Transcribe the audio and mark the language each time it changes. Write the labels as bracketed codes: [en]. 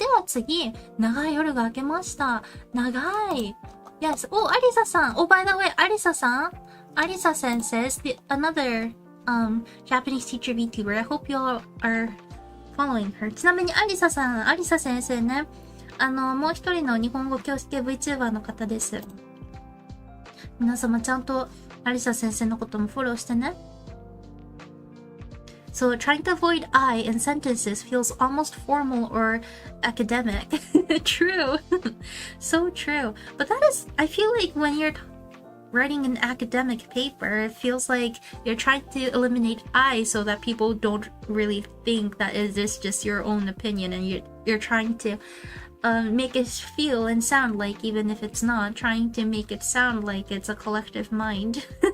[ja] では次、長い夜が明けました。 [en] 長い。Yes. Oh, Arisa san. Oh, by the way, Arisa san. Arisa sensei is another Japanese teacher VTuber. I hope you all are following her. [ja] ちなみにArisaさん、Arisa先生ね。もう一人の日本語教師系 Vtuber の方です。皆様ちゃんとアリサ先生のこともフォローしてね。 [en] So, trying to avoid I in sentences feels almost formal or academic. True. So true. But that is, I feel like when you're writing an academic paper, it feels like you're trying to eliminate I so that people don't really think that it is just your own opinion, and you're trying to make it feel and sound like, even if it's not, trying to make it sound like it's a collective mind.